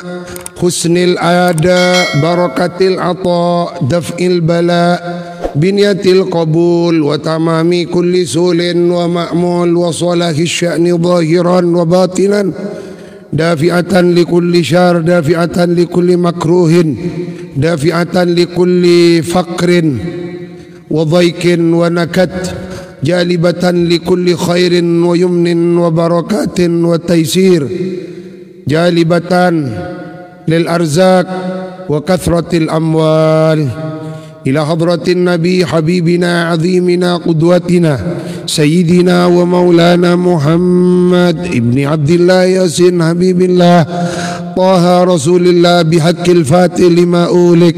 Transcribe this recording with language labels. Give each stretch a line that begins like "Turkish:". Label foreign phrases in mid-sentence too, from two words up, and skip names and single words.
Arabic: حسن الأداء بركة العطاء دفع البلاء بنية القبول وتمام كل سول ومأمول و صلاح الشأن ظاهرا وباطنا دافعة لكل شر دافعة لكل مكروه دافعة لكل فقر وضيق ونكد جالبة لكل خير ويمن وبركة وتيسير جالبة للأرزاق وكثرة الأموال إلى حضرة النبي حبيبنا عظيمنا قدوتنا سيدنا ومولانا محمد ابن عبد الله يس حبيب الله طه رسول الله بحق الفاتح لما أغلق.